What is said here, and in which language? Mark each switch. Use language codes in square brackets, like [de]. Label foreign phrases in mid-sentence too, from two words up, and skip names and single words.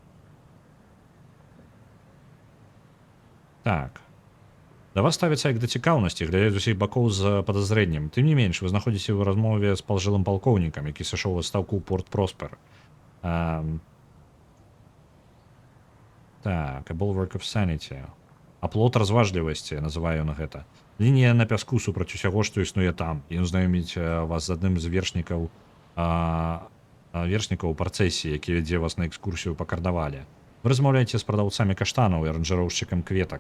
[be] Так. Да вас ставіцца як да цікаўнасці, глядзяць з усіх бакоў з падазрэннем. Тым не менш, вы знаходзіце ў размове з палжылым палкоўнікам, які сышоў у адстаўку ў порт Проспер. Так, [en] a bulwark of sanity. [be] Аплот разважлівасці, называю на гэта. Лінія на пяску супраць усяго, што існуе там. Ён знаёміць вас з адным з вершнікаў у працэсіі, які вядзе вас на экскурсію па кардавале. Вы размаўляеце з прадаўцамі каштанаў і аранжыроўшчыкам кветак.